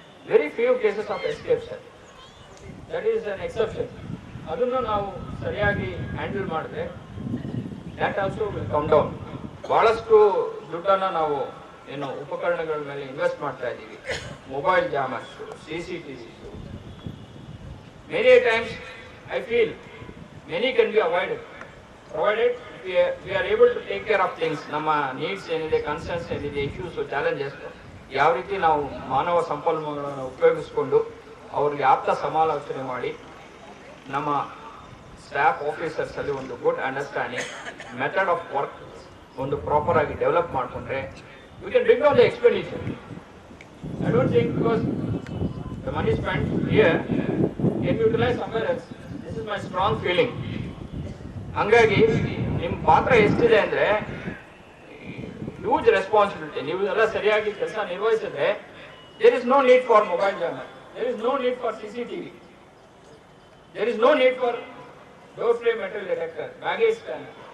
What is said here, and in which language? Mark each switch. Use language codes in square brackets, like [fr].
[en] Very few cases of exception, that is an exception. [kn] ಅದನ್ನು ನಾವು ಸರಿಯಾಗಿ ಹ್ಯಾಂಡಲ್ ಮಾಡಿದ್ರೆ [en] That also will come down. [kn] ಬಹಳಷ್ಟು ದುಡ್ಡನ್ನು ನಾವು ಏನು ಉಪಕರಣಗಳ ಮೇಲೆ ಇನ್ವೆಸ್ಟ್ ಮಾಡ್ತಾ ಇದ್ದೀವಿ. [en] Mobile jammers, CCTV. Many times I feel many can be avoided provided we are able to take care of things. [kn] ನಮ್ಮ ನೀಡ್ಸ್ ಏನಿದೆ, ಕನ್ಸರ್ನ್ಸ್ ಏನಿದೆ, ಇಶ್ಯೂಸ್, ಚಾಲೆಂಜಸ್ ಯಾವ ರೀತಿ ನಾವು ಮಾನವ ಸಂಪನ್ಮೂಲಗಳನ್ನು ಉಪಯೋಗಿಸ್ಕೊಂಡು ಅವ್ರಿಗೆ ಆಪ್ತ ಸಮಾಲೋಚನೆ ಮಾಡಿ ನಮ್ಮ ಸ್ಟಾಫ್ ಆಫೀಸರ್ಸ್ ಅಲ್ಲಿ ಒಂದು good understanding, method of work ಒಂದು ಪ್ರಾಪರ್ ಆಗಿ ಡೆವಲಪ್ ಮಾಡಿಕೊಂಡ್ರೆ [en] we can bring down the expenditure. I don't think because the money spent here can be utilized somewhere else. This is my strong feeling. [kn] ಹಂಗಾಗಿ ನಿಮ್ಮ ಪಾತ್ರ ಎಷ್ಟಿದೆ ಅಂದರೆ huge responsibility. ನೀವು ಎಲ್ಲ ಸರಿಯಾಗಿ ಕೆಲಸ ನಿರ್ವಹಿಸಿದ್ರೆ [en] There is no need for mobile jammer, there is no need for CCTV, there is no need for door frame metal detector, baggage scanner.